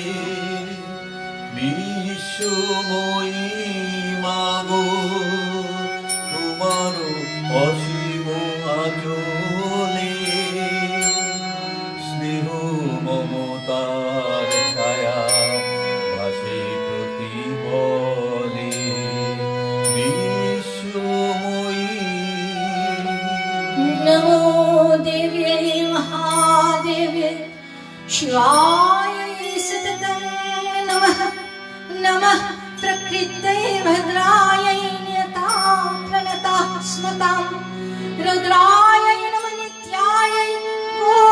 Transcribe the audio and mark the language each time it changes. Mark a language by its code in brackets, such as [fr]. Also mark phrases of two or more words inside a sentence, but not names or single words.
[bn] বিশ্বময়ী মাগো তোমার অসীম আচলে, স্নেহ মমতার ছায়া ভাসে প্রতিপলে। [sa] नमो देव्यै महादेव्यै शिवायै सततं नमः। नमः प्रकृत्यै भद्रायै नियतां प्रणताः स्मतां रुद्रायै नमः नित्यायै